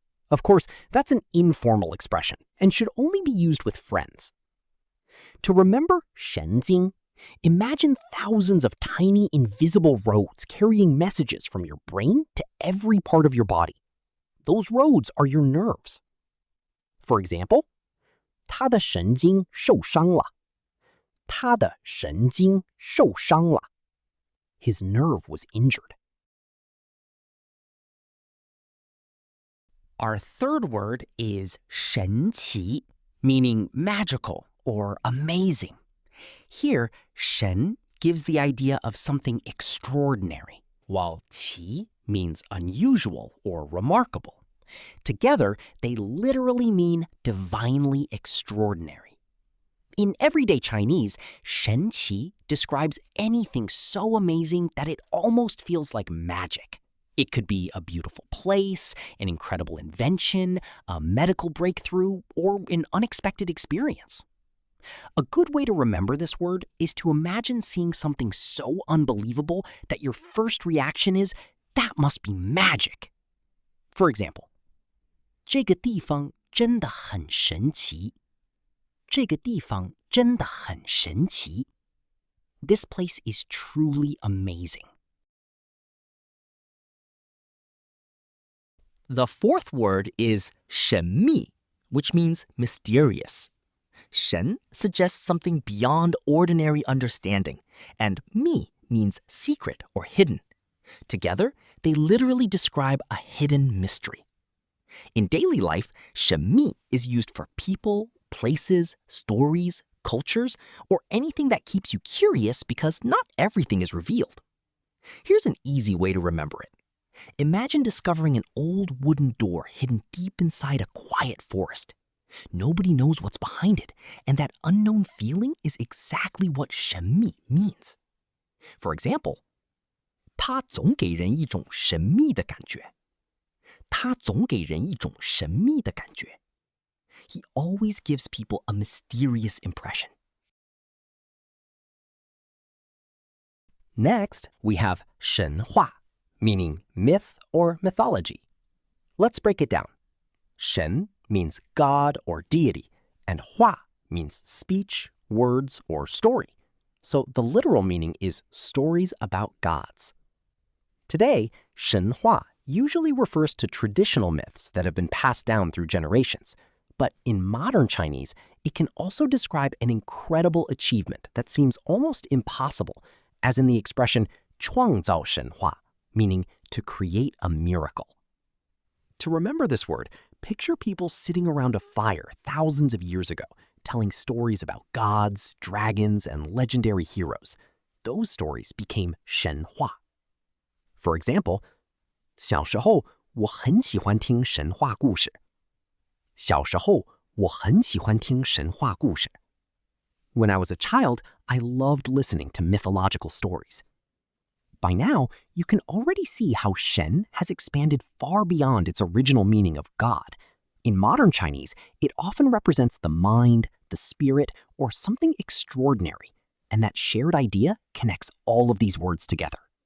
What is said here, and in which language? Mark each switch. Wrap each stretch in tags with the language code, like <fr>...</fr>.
<en>Of course, that's an informal expression and should only be used with friends. To remember 神经, imagine thousands of tiny invisible roads carrying messages from your brain to every part of your body. Those roads are your nerves. For example,</en> <zh>他的神经受伤了. 他的神经受伤了.</zh> <en>His nerve was injured. Our third word is 神奇, meaning magical or amazing. Here, 神 gives the idea of something extraordinary, while 奇 means unusual or remarkable. Together, they literally mean divinely extraordinary. In everyday Chinese, 神奇 describes anything so amazing that it almost feels like magic. It could be a beautiful place, an incredible invention, a medical breakthrough, or an unexpected experience. A good way to remember this word is to imagine seeing something so unbelievable that your first reaction is, that must be magic. For example,</en> <zh>这个地方真的很神奇. 这个地方真的很神奇.</zh> <en>This place is truly amazing. The fourth word is 神秘, which means mysterious. 神 suggests something beyond ordinary understanding, and 秘 means secret or hidden. Together, they literally describe a hidden mystery. In daily life, 神秘 is used for people, places, stories, cultures, or anything that keeps you curious because not everything is revealed. Here's an easy way to remember it. Imagine discovering an old wooden door hidden deep inside a quiet forest. Nobody knows what's behind it, and that unknown feeling is exactly what 神秘 means. For example,</en> <zh>它总给人一种神秘的感觉。它总给人一种神秘的感觉。</zh> <en>He always gives people a mysterious impression. Next, we have 神话, meaning myth or mythology. Let's break it down. 神 means God or deity, and 话 means speech, words, or story. So the literal meaning is stories about gods. Today, 神话 usually refers to traditional myths that have been passed down through generations. But in modern Chinese, it can also describe an incredible achievement that seems almost impossible, as in the expression 创造神话, meaning to create a miracle. To remember this word, picture people sitting around a fire thousands of years ago, telling stories about gods, dragons, and legendary heroes. Those stories became 神话. For example,</en> <zh>小时候我很喜欢听神话故事。小时候我很喜欢听神话故事。</zh> <en>When I was a child, I loved listening to mythological stories. By now, you can already see how shén has expanded far beyond its original meaning of God. In modern Chinese, it often represents the mind, the spirit, or something extraordinary, and that shared idea connects all of these words together.</en>